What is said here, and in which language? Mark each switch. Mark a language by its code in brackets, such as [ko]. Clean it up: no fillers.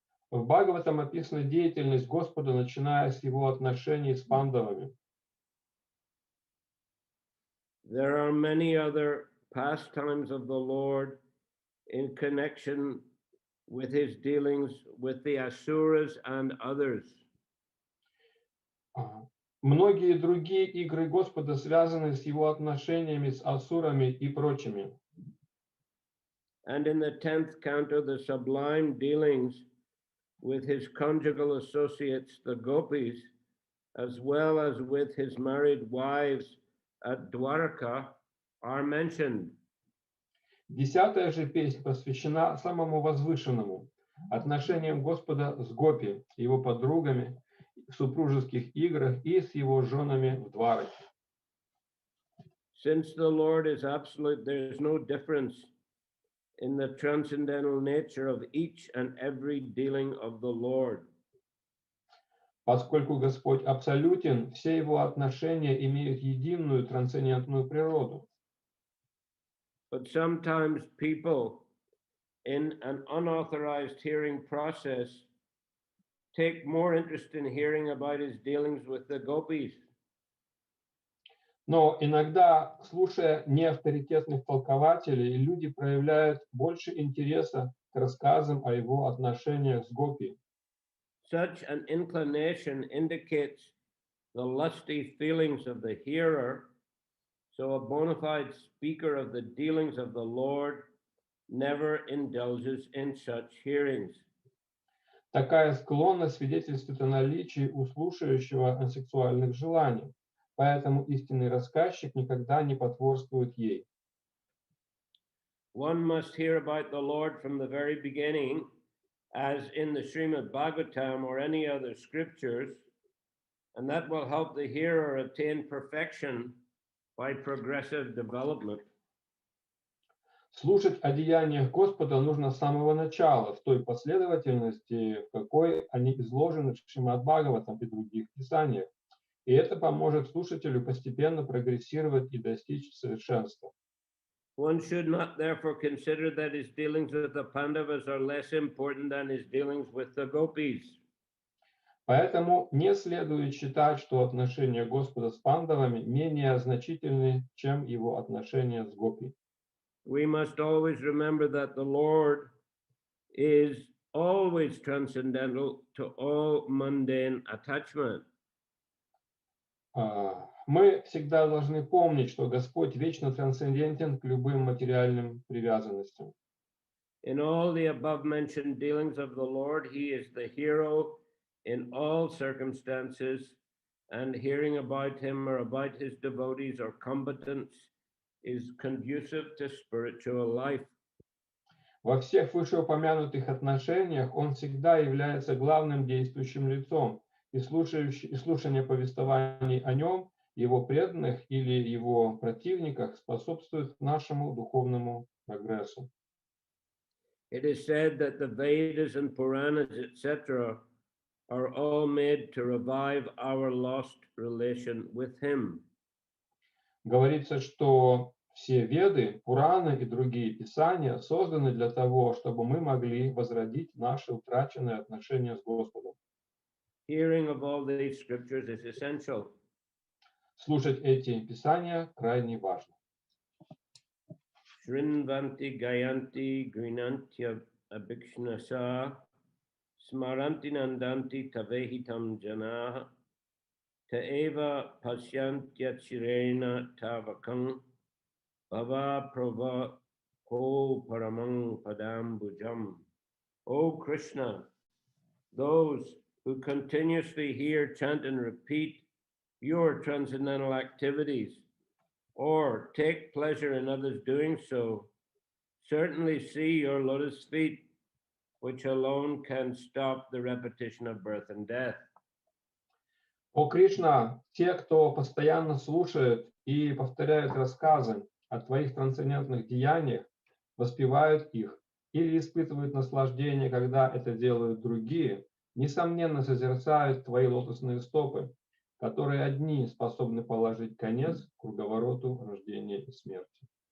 [ru] В Бхагаватам описана деятельность Господа, начиная с его отношений с пандавами. [en] There are many other pastimes of the Lord in connection with his dealings with the Asuras and others. [ru] Многие другие игры Господа связаны с его отношениями с асурами и прочими. [en] And in the 10th canto, the sublime dealings with his conjugal associates, the gopis, as well as with his married wives at Dwaraka, are mentioned. [ru] 10-я же песня посвящена самому возвышенному, отношениям Господа с гопи, его подругами, в супружеских играх и с его женами в Двараке. [en] Since the Lord is absolute, there is no difference in the transcendental nature of each and every dealing of the Lord. [ru] Поскольку Господь абсолютен, все его отношения имеют единую трансцендентную природу. [en] But sometimes people in an unauthorized hearing process take more interest in hearing about his dealings with the gopis. [ru] Но иногда, слушая неавторитетных толкователей, люди проявляют больше интереса к рассказам о его отношениях с гопи. [en] Such an inclination indicates the lusty feelings of the hearer, so a bona fide speaker of the dealings of the Lord never indulges in such hearings. [ru] Такая склонность свидетельствует о наличии у слушающего сексуальных желаний, поэтому истинный рассказчик никогда не потворствует ей. [en] One must hear about the Lord from the very beginning, as in the Shrimad Bhagavatam or any other scriptures, and that will help the hearer attain perfection by progressive development. [ru] Слушать о деяниях Господа нужно с самого начала, в той последовательности, в какой они изложены в Шримад Бхагаватам и других писаниях. И это поможет слушателю постепенно прогрессировать и достичь совершенства. [en] One should not therefore consider that his dealings with the Pandavas are less important than his dealings with the gopis. [ru] Поэтому не следует считать, что отношения Господа с пандавами менее значительны, чем его отношения с гопи. [en] We must always remember that the Lord is always transcendental to all mundane attachment. [ru] Мы всегда должны помнить, что Господь вечно трансцендентен к любым материальным привязанностям. [en] In all the above mentioned dealings of the Lord, he is the hero in all circumstances, and hearing about him or about his devotees or combatants is conducive to spiritual life. [ru] Во всех вышеупомянутых отношениях он всегда является главным действующим лицом, и слушание повествований о нем, его преданных или его противниках способствует нашему духовному прогрессу. [en] It is said that the Vedas and Puranas, etc., are all made to revive our lost relation with him. [ru] Говорится, что все Веды, Пураны и другие писания созданы для того, чтобы мы могли возродить наши утраченные отношения с Господом. [en] Hearing of all these scriptures is essential. [ru] Слушать эти писания крайне важно. [sa] Shrinvanti Gayanti Grinantya Abhikshnasa Smaranti Nandanti Tavehitam Janaha Taeva Pasyantya Chirena Tavakam Bhava Prava Ko Paramang Padam Bhujam. [en] O Krishna, those who continuously hear, chant, and repeat your transcendental activities, or take pleasure in others doing so, certainly see your lotus feet, which alone can stop the repetition of birth and death. [ru] О Кришна, те, кто постоянно слушает и повторяет рассказы о твоих трансцендентных деяниях, воспевают их или испытывают наслаждение, когда это делают другие, несомненно созерцают твои лотосные стопы, которые одни способны положить конец круговороту рождения и смерти.